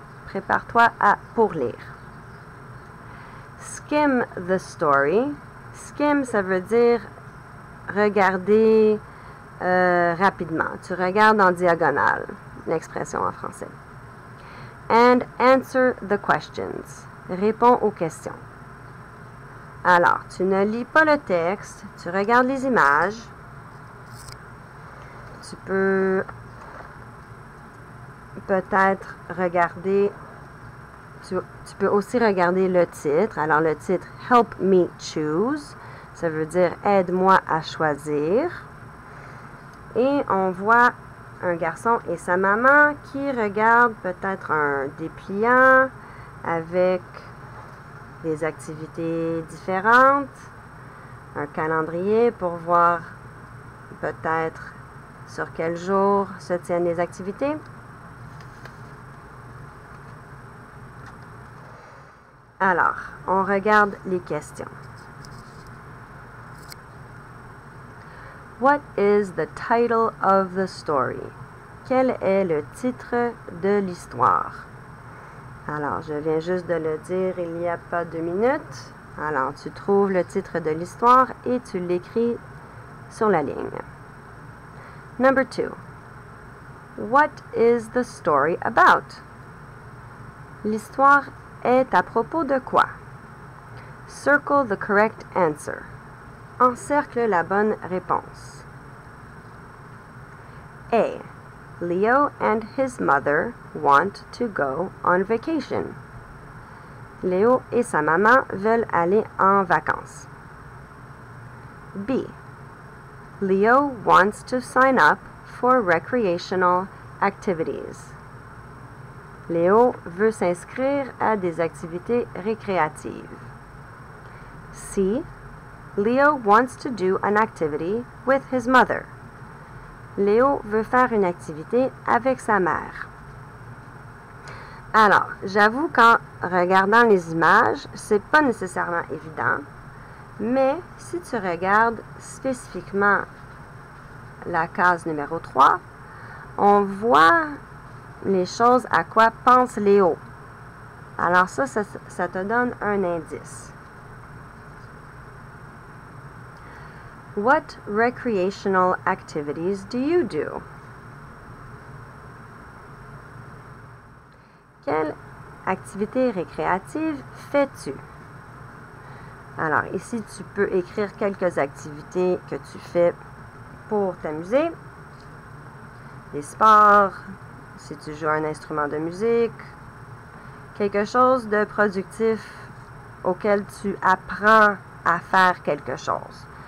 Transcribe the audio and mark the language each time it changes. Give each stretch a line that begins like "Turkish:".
French: Prépare-toi pour lire.
English: Skim the story.
French: Skim, ça veut dire regarder rapidement. Tu regardes en diagonale, l'expression en français.
English: And answer the questions.
French: Réponds aux questions. Alors, tu ne lis pas le texte, tu regardes les images. Tu peux peut-être regarder, tu peux aussi regarder le titre. Alors, le titre «
English: Help me choose
French: », ça veut dire « Aide-moi à choisir ». Et on voit un garçon et sa maman qui regardent peut-être un dépliant avec des activités différentes, un calendrier pour voir peut-être sur quel jour se tiennent les activités. Alors, on regarde les questions.
English: What is the title of the story?
French: Quel est le titre de l'histoire? Alors, je viens juste de le dire il n'y a pas 2 minutes. Alors, tu trouves le titre de l'histoire et tu l'écris sur la ligne.
English: Number 2. What is the story about?
French: L'histoire est à propos de quoi?
English: Circle the correct answer.
French: Encercle la bonne réponse.
English: A. Leo and his mother want to go on vacation.
French: Léo et sa maman veulent aller en vacances. B.
English: Leo wants to sign up for recreational activities.
French: Léo veut s'inscrire à des activités récréatives.
English: C. Leo wants to do an activity with his mother.
French: Léo veut faire une activité avec sa mère. Alors, j'avoue qu'en regardant les images, c'est pas nécessairement évident, mais si tu regardes spécifiquement la case numéro 3, on voit les choses à quoi pense Léo. Alors ça te donne un indice.
English: What recreational activities do you do?
French: Quelle activité récréative fais-tu? Alors, ici, tu peux écrire quelques activités que tu fais pour t'amuser. Des sports, si tu joues un instrument de musique, quelque chose de productif auquel tu apprends à faire quelque chose.